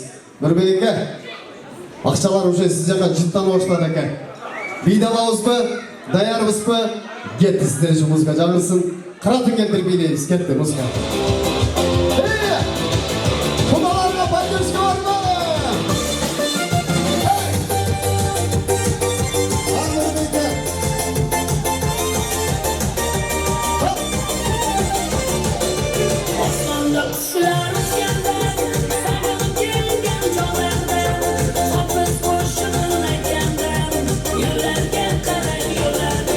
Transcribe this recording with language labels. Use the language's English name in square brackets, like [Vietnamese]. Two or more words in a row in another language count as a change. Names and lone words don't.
[Kyrgyz] Нурбекке. Акчалар уже сиз жака жыттана баштады экен. Бийде алабызбы? Даярбызбы? Кетти сиздер үчүн музыка жагылсын. Кыратын келтирип бийлейбиз. Кетти музыка. Кудаларга поддержка барбы? [Uzbek] Osmonda qushlar uchganda, sayrab kelgan chog'larda, hofiz qo'shig'in aytganda, yo'llarga qarab yo'llarga.